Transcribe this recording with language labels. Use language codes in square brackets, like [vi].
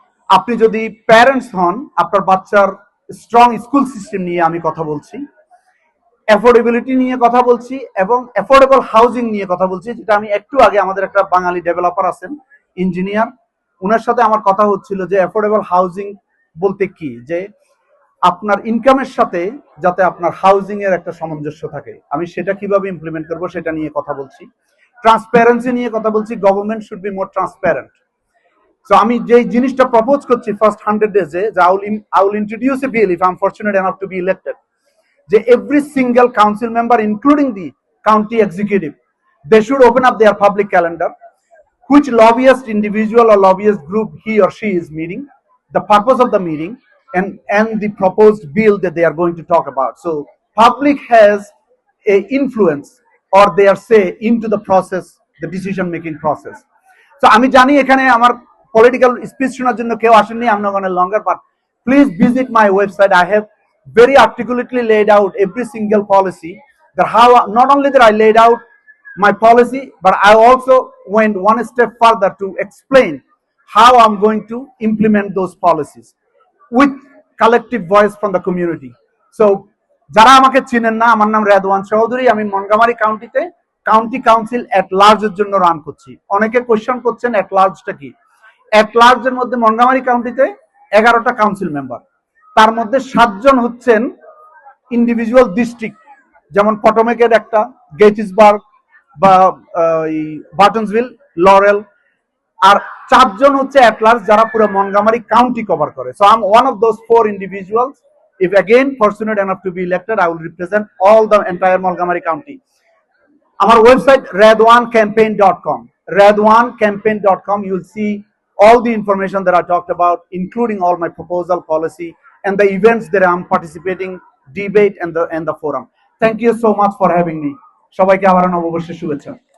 [bn] আপনি যদি প্যারেন্টস হন, আপনার বাচ্চার স্ট্রং স্কুল সিস্টেম নিয়ে আমি কথা বলছি, অ্যাফোর্ডেবিলিটি নিয়ে কথা বলছি, এবং অ্যাফোর্ডেবল হাউজিং নিয়ে কথা বলছি, যেটা আমি একটু আগে আমাদের একটা বাঙালি ডেভেলপার আছেন, ইঞ্জিনিয়ার, ওনার সাথে আমার কথা হচ্ছিল যে অ্যাফোর্ডেবল হাউজিং বলতে কি, যে আপনার ইনকামের সাথে যাতে আপনার হাউজিং এর একটা সামঞ্জস্য থাকে। আমি সেটা কিভাবে ইমপ্লিমেন্ট করবো সেটা নিয়ে কথা বলছি। ট্রান্সপারেন্সি নিয়ে কথা বলছি। [en] Government should be more transparent. [bn] So আমি যে জিনিসটা প্রপোজ করছি ফার্স্ট 100 ডেজে, যে [en] I will introduce a bill if I'm fortunate enough to be elected, যে every single council member, including the county executive, they should open up their public calendar, which lobbyist individual or lobbyist group he or she is meeting, the purpose of the meeting, and the proposed bill that they are going to talk about. So public has a influence or their say into the process, the decision making process. [bn] So আমি জানি এখানে আমার political speech শোনার জন্য কেউ আসেননি, [en] I'm not going to longer, but please visit my website. I have very articulately laid out every single policy, that how not only that I laid out my policy, but I also went one step further to explain how I'm going to implement those policies with collective voice from the community. [bn] So যারা আমাকে চিনেন না, আমার নাম রেদওয়ান চৌধুরী। আমি মনগামারি কাউন্টিতে county council এট লার্জের জন্য run করছি। অনেকে কোয়েশ্চেন করছেন এট লার্জটা কি। এট লার্জের মধ্যে মনগামারি কাউন্টিতে 11টা কাউন্সিল মেম্বার, তার মধ্যে 7 জন হচ্ছেন ইন্ডিভিজুয়াল ডিস্ট্রিক্ট, যেমন পটোমেকের একটা, গেটিসবার্গ বা বার্টনসভিল, লরেল, আর 4 জন হচ্ছে এট লার্জ যারা পুরো মনগামারি কাউন্টি কভার করে। [en] So I am one of those 4 individuals. If again fortunate enough to be elected, I will represent all the entire Montgomery County. Our website redwancampaign.com. Redwancampaign.com. You will see all the information that I talked about, including all my proposal, policy, and the events that I'm participating, debate, and the forum. Thank you so much for having me. [bn] সবাইকে আবার নববর্ষের শুভেচ্ছা।